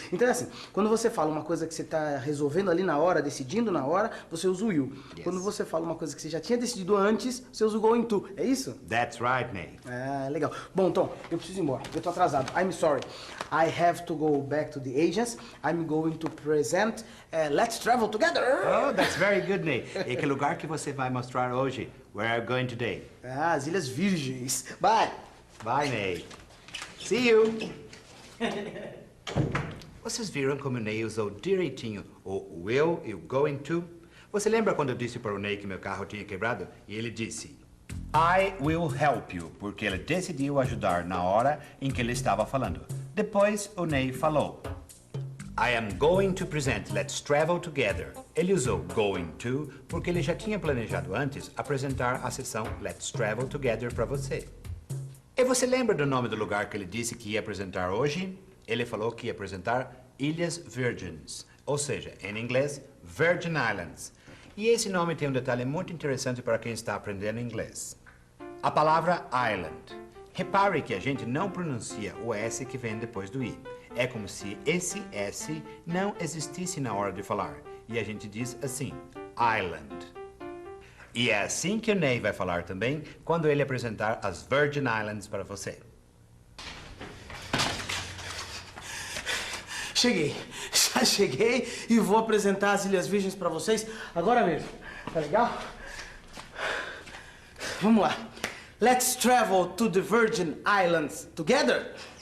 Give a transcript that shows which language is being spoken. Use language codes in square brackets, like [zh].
[pt] Então é assim, quando você fala uma coisa que você tá resolvendo ali na hora, decidindo na hora, você usa o will. [en] Yes. [pt] Quando você fala uma coisa que você já tinha decidido antes, você usa o going to. É isso? [en] That's right, Ney. [pt] Legal. Bom, Tom, eu preciso ir embora. Eu tô atrasado. [en] I'm sorry. I have to go back to the agents. I'm going to present Let's Travel Together. Oh, that's very good, Ney. [pt] E que lugar que você vai mostrar hoje? [en] Where are you going today? [pt] As Ilhas Virgens. [en] Bye. Bye, Ney. See you. [pt] Vocês viram como o Ney usou direitinho o will e o going to? Você lembra quando eu disse para o Ney que meu carro tinha quebrado? E ele disse, [en] I will help you, [pt] porque ele decidiu ajudar na hora em que ele estava falando. Depois o Ney falou, [en] I am going to present Let's Travel Together. [pt] Ele usou going to porque ele já tinha planejado antes apresentar a sessão Let's Travel Together para você. E você lembra do nome do lugar que ele disse que ia apresentar hoje? Ele falou que ia apresentar Ilhas Virgens, ou seja, em inglês, Virgin Islands. E esse nome tem um detalhe muito interessante para quem está aprendendo inglês. A palavra island. Repare que a gente não pronuncia o S que vem depois do I. É como se esse S não existisse na hora de falar. E a gente diz assim, island. E é assim que o Ney vai falar também quando ele apresentar as Virgin Islands para você. Cheguei. Já cheguei e vou apresentar as Ilhas Virgens pra vocês agora mesmo. Tá legal? Vamos lá. [en] Let's travel to the Virgin Islands together.